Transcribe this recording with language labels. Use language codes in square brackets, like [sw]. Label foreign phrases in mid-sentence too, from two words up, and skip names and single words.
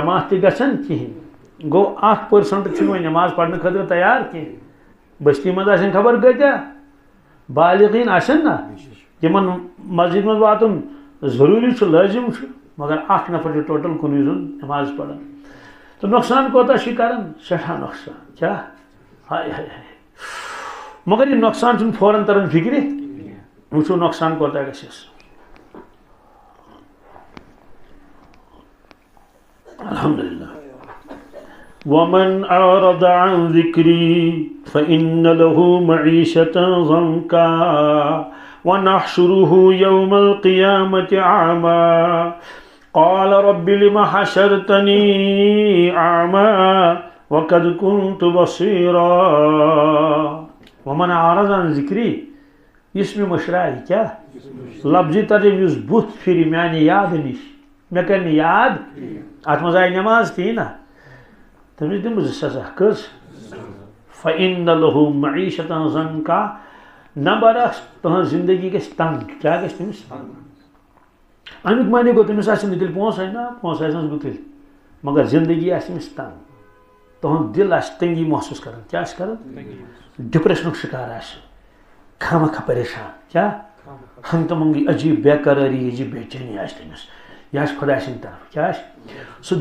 [ks] جماعت تہِ گژھان کِہیٖنۍ گوٚو 1% چھُنہٕ وۄنۍ نٮ۪ماز پرنہٕ خٲطرٕ تیار کینٛہہ بستی منٛز آسن خبر کۭتیاہ بالغیٖن آسن نا یِمن مسجد منٛز واتُن ضروٗری چھُ لٲزِم چھُ مگر 1 نفر چھُ ٹوٹل کُنُے زوٚن نٮ۪ماز پران تہٕ نۄقصان کوتاہ چھِ کران سٮ۪ٹھاہ نۄقصان کیٛاہ ہاے ہاے ہاے مگر یہِ نۄقصان چھُنہٕ فوراً تران فِکرِ وٕچھو نۄقصان کوتاہ گژھٮ۪س [ar] الحمدللہ ومن أعرض عن ذكري فإن له معيشة ضنكا ونحشره يوم القيامة أعمى قال رب لم حشرتني أعمى وقد كنت بصيرا ومن أعرض عن ذكري [ks] اسم مشراعي کیا لفظی ترجمہ یُس بُتھ پھِرِ میانہِ یاد نِش مےٚ کَرِ نہٕ یاد اتھ منٛز آیہِ نٮ۪ماز تی نا تٔمِس دِمہٕ بہٕ سزا کٔژ [ar] فإن له معیشة ضنکا [ks] نمبر 1 تُہنٛز زندگی گژھِ تنگ کیٛاہ گژھِ تٔمِس امیُک معنی گوٚو تٔمِس آسن نہٕ تیٚلہِ پونٛسہٕ نا پونٛسہٕ آسنَس بہٕ تیٚلہِ مگر زندگی آسہِ تٔمِس تنگ تُہُنٛد دِل آسہِ تنگی محسوٗس کران کیٛاہ آسہِ کران ڈپریشنُک شکار آسہِ خامخواہ پریشان کیٛاہ ہنگ تہٕ منگٕے عجیب بے قرٲری عجیب بے چینی آسہِ تٔمِس یہِ آسہِ خۄداے سٕنٛدِ طرفہٕ کیٛاہ آسہِ سُہ